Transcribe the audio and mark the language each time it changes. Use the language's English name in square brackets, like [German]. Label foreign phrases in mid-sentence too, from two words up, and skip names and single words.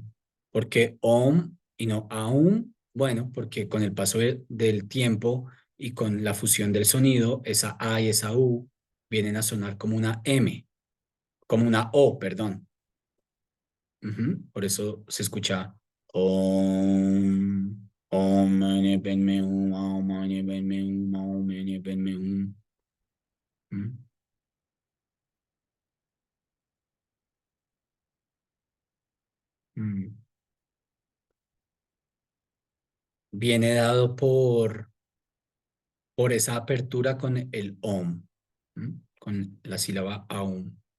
[Spanish] ¿Por qué Om y no Aum? Bueno, porque con el paso del tiempo y con la fusión del sonido, esa A y esa U vienen a sonar como una M, como una O, perdón. Por eso se escucha Om, [Sanskrit] ॐ मणि पद्मे हूँ, ॐ मणि पद्मे हूँ, ॐ मणि पद्मे हूँ. ¿Mm? Mm. [Spanish] Viene dado por esa apertura con el Om, con la sílaba Aum.